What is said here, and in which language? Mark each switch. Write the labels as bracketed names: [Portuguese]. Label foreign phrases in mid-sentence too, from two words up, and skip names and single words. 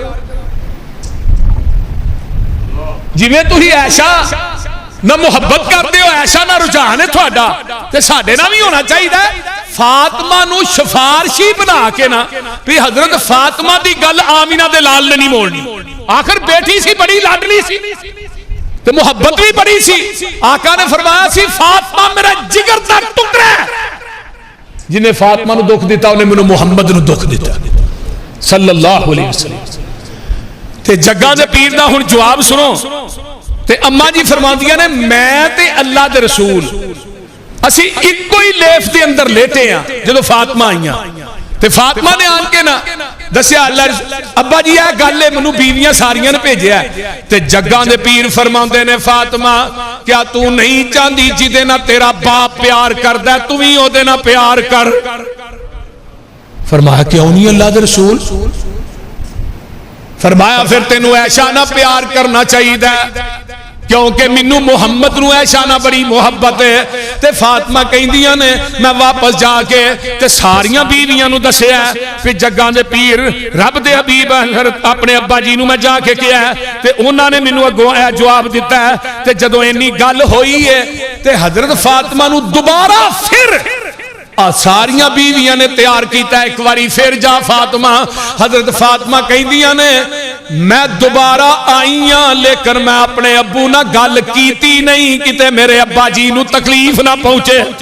[Punjabi] جویں تسیں عائشہ نا محبت کرتے ہو عائشہ نا رجحان ہے تہاڈا تے ساڈے نال بھی ہونا چاہیے فاطمہ نوں سفارشی بنا کے نا بھی حضرت فاطمہ دی گل آمنہ دے لال نے نہیں موڑنی آخر بیٹی سی بڑی لاڈلی سی تے محبت بھی بڑی سی آقا نے فرمایا سی فاطمہ میرا جگر دا ٹکڑا جنہے فاطمہ نوں دکھ دتا اوہنے مینوں محمد نوں دکھ دتا [Arabic] صلى الله عليه وسلم [Punjabi] تے جگاں دے پیر دا ہن جواب سنو تے اماں جی فرماندیاں نے میں تے اللہ دے رسول اسی اکو ہی لیف دے اندر لیٹے ہیں جدوں فاطمہ آئیاں تے فاطمہ نے آن کے نا دسیا اللہ ابا جی یہ گل ہے مینوں بیویاں ساریاں نے بھیجیا تے جگاں دے پیر فرماندے نے فاطمہ کیا تو نہیں چاہتی جدے نال تیرا باپ پیار کردا تو بھی اودے نال پیار کر فرمایا کیوں نہیں اللہ دے رسول فرمایا پھر تینوں عائشہ نا پیار کرنا چاہیے کیونکہ مینوں محمد نو عائشہ نہ بڑی محبت ہے تے فاطمہ کہندیاں نے میں واپس جا کے تے ساریاں بیویاں نو دسیا پھر جگاں دے پیر رب دے حبیب اپنے ابا جی نو میں جا کے کیا تے انہاں نے مینوں اگوں اے جواب دیتا ہے تے جدوں اینی گل ہوئی ہے تے حضرت فاطمہ نو دوبارہ پھر ساریاں بیویاں نے تیار کیتا ہے ایک واری پھر جا فاطمہ حضرت فاطمہ کہندیاں نے میں دوبارہ آئیاں لیکن میں اپنے ابو نہ گل کیتی نہیں کتے میرے ابا جی نو تکلیف نہ پہنچے